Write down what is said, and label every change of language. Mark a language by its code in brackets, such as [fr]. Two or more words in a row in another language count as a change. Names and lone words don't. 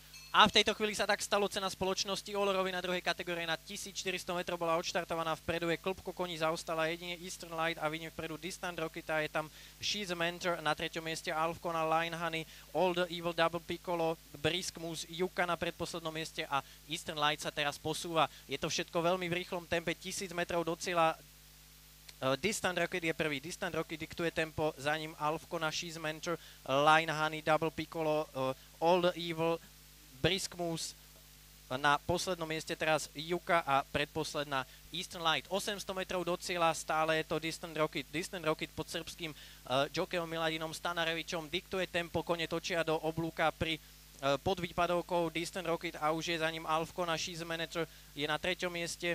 [sk] A v tejto chvíli sa tak stalo, cena spoločnosti Allrovi na druhej kategórii na 1400 metrov bola odštartovaná, vpredu je klopko koní, zaostala jedine Eastern Light a vidím vpredu Distant Rocket a je tam She's a Mentor, na treťom mieste Alfcona, Line Honey, All the Evil Double Piccolo, Brisk Moose, Yuka na predposlednom mieste a Eastern Light sa teraz posúva. Je to všetko veľmi v rýchlom tempe, 1000 metrov do cieľa. Distant Rocket je prvý, Distant Rocket diktuje tempo, za ním Alfcona, She's a Mentor, Line Honey, Double Piccolo, All the Evil, Brisk Moose, na poslednom mieste teraz Yuka a predposledná Eastern Light. 800 metrov do cieľa, stále je to Distant Rocket. Distant Rocket pod srbským jokejom Miladinom Stanarevičom diktuje tempo, kone točia do oblúka pri pod výpadovkou Distant Rocket a už je za ním Alfcona, She's a Manager, je na treťom mieste.